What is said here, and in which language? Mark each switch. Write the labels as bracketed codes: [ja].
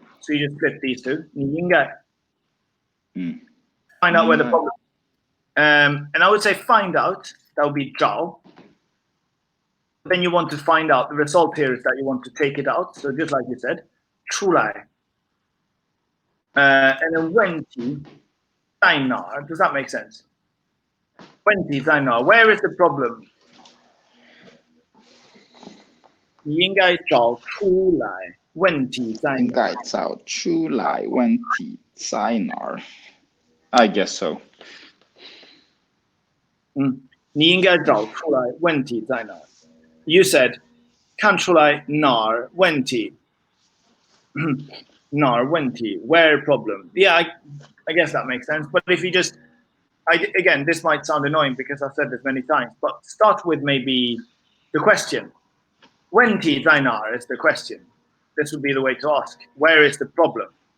[en] So you just flip these two. [zh] 你应该. [en] Find out where the problem. And I would say find out. That would be 找. Then you want to find out. The result here is that you want to take it out. So just like you said, 出来. [zh] And then 问题在哪儿? [en] Does that make sense? [zh] 问题在哪儿? [en] Where is the problem? [zh] 你应该找出来问题在哪儿? 应该找出来问题在哪儿? [en] I guess so. [zh] 你应该找出来问题在哪儿? [en] You said [zh] 看出来哪儿问题? 哪儿问题? [en] Where problem? Yeah, I guess that makes sense. But if you just, again, this might sound annoying because I've said this many times, but start with maybe the question. [zh] 问题在哪儿 [en] is the question. This would be the way to ask. Where is the problem?